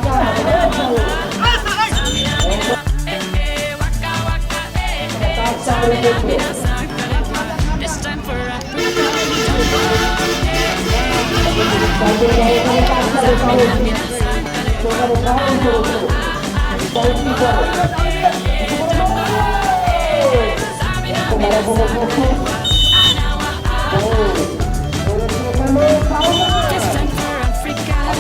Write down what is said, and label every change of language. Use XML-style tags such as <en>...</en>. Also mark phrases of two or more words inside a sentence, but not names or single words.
<fan>Samina, mina, waka waka, Samina, mina, sakalewa.</fan> <en>This time for Africa.</en> <fan>Samina, mina,</fan> <en>This time for Africa.</en>